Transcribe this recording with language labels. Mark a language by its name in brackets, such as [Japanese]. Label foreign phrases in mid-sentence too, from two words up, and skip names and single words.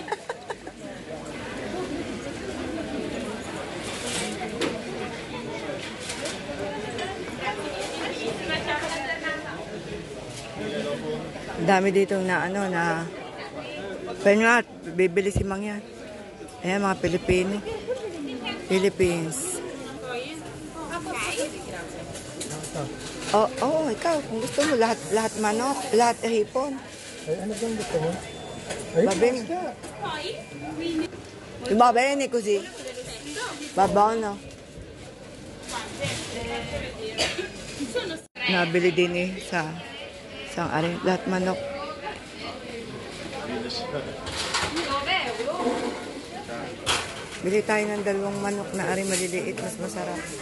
[Filipino] Dami dito na ano na Penwat, bibili si Mangyan. Ayan mga Pilipino. Philippines. Oh, ikaw kung gusto mo lahat manok, lahat hipon. Ay, ano bang gusto mo? Ay, [Italian] Va bene. Va bene così. Va buono. [Filipino] Nabili din sa ari, lahat manok. Bili tayo ng 2 manok na ari maliliit, mas masarap.